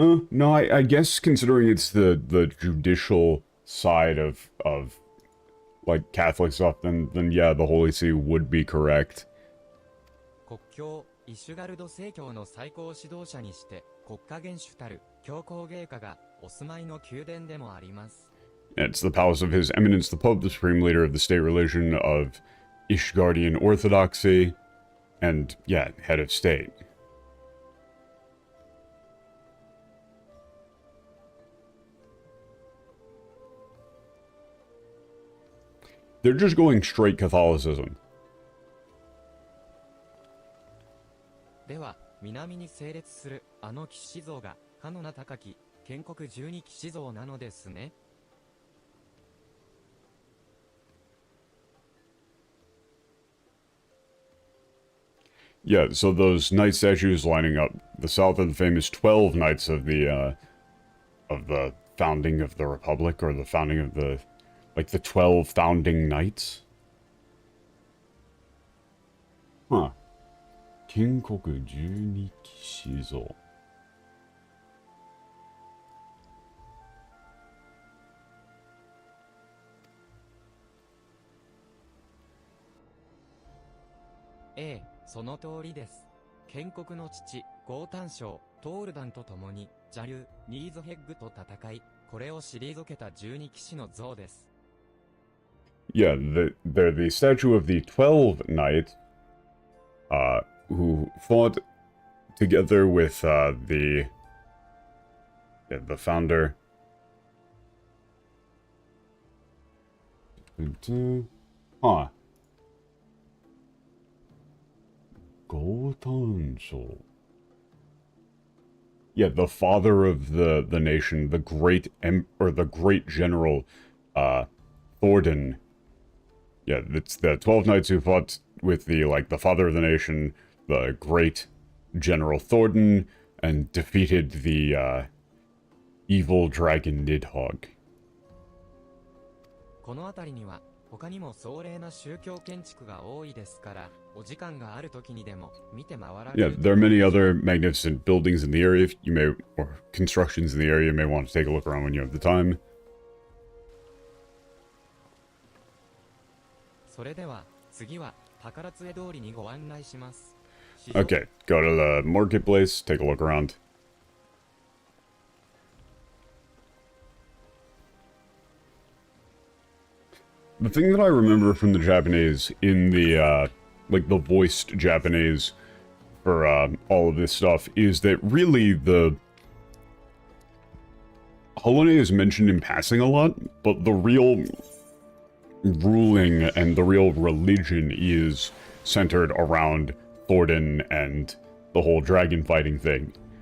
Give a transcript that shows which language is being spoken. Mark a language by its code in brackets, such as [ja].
[en] No, I guess considering it's the judicial side of like Catholic stuff, then yeah, the Holy See would be correct. [ja] 国教イシュガルド正教の最高指導者にして国家元首たる教皇陛下がお住まいの宮殿でもあります。 [en] It's the palace of His Eminence the Pope, the supreme leader of the state religion of Ishgardian Orthodoxy, and yeah, head of state. They're just going straight Catholicism. [ja] では、南に整列するあの騎士像が、かの名高き、建国十二騎士像なのですね。 [en] Yeah, so those knight statues lining up the south are the famous 12 knights of the founding of the Republic, or the founding of the, like the 12 founding knights. [ja] Huh. 建国十二騎士像. Eh, その通りです。建国の父、ゴータン将、トールダンと共に、邪竜、ニーズヘッグと戦い、これを退けた十二騎士の像です。 [en] Yeah, they're the statue of the 12 knights, who fought together with, the founder. Huh. Gotanshou. Yeah, the father of the nation, the great the great general, Thordan. Yeah, it's the 12 knights who fought with the father of the nation, the great General Thordan, and defeated the, evil dragon Nidhogg. [ja] この辺りには、他にも壮麗な宗教建築が多いですから、お時間がある時にでも見て回られる。 [en] Yeah, there are many other magnificent buildings in the area, you may, or constructions in the area, you may want to take a look around when you have the time. [ja] それでは、次は、宝杖通りにご案内します。 [en] Okay, go to the marketplace, take a look around. The thing that I remember from the Japanese in the, the voiced Japanese for, all of this stuff is that really the Halone is mentioned in passing a lot, but the real ruling and the real religion is centered around Thordan and the whole dragon fighting thing.